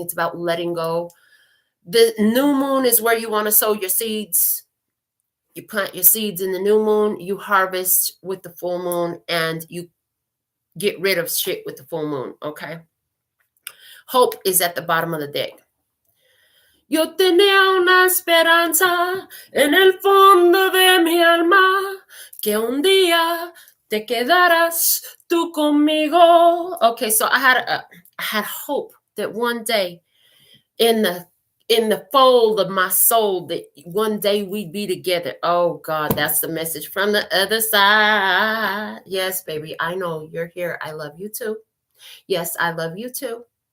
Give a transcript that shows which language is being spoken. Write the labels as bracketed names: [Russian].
[English] It's about letting go. The new moon is where you want to sow your seeds. You plant your seeds in the new moon. You harvest with the full moon, and you get rid of shit with the full moon, okay? Hope is at the bottom of the deck. [Spanish] Yo tenía una esperanza en el fondo de mi alma que un día te quedarás tú conmigo. [English] Okay, so I had hope that one day in the fold of my soul that one day we'd be together. Oh God, that's the message from the other side. Yes, baby, I know you're here. I love you too. Yes, I love you too.